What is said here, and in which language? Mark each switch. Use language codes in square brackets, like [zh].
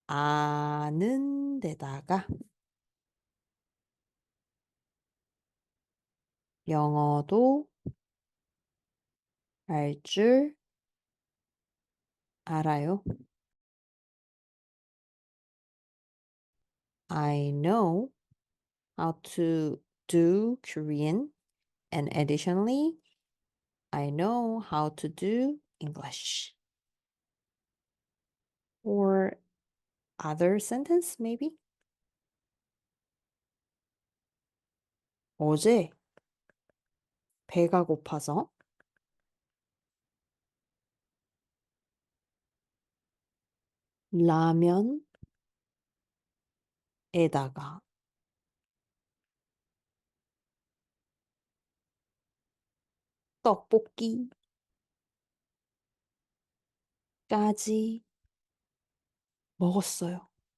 [ko] 아는 데다가 영어도 할 줄 알아요. [en] I know how to do Korean, and additionally, I know how to do English. Or other sentence, maybe? [ko] 어제 배가 고파서 라면에다가 떡볶이까지 먹었어요.